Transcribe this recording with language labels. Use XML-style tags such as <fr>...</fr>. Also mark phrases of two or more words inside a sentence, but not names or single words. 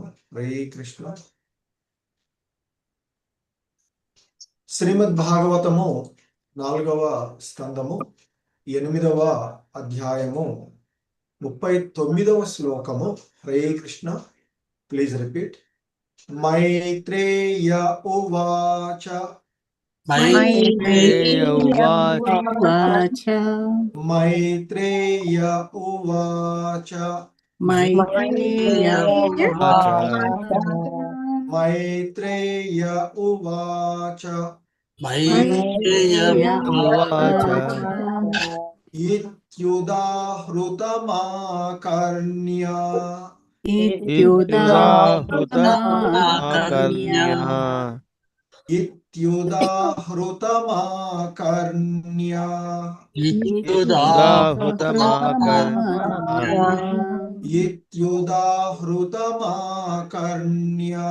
<te>హరే కృష్ణ. శ్రీమద్ భాగవతము 4వ స్కందము 8వ అధ్యాయము 39వ శ్లోకము.</te> <en>హరే కృష్ణ. please repeat.</en> <sa>మైత్రేయ ఉవాచ. మైత్రేయ ఉవాచ. మైత్రేయ ఉవాచ. మైత్రేయ ఉవాచ. మైత్రేయ ఉవాచ. మైత్రేయ ఉవాచ. ఇత్యుదాహృతమాకర్ణ్య. ఇత్యుదాహృతమాకర్ణ్య. ఇత్యుదాహృతమాకర్ణ్య. ఇత్యుదాహృతమాకర్ణ్య.</sa>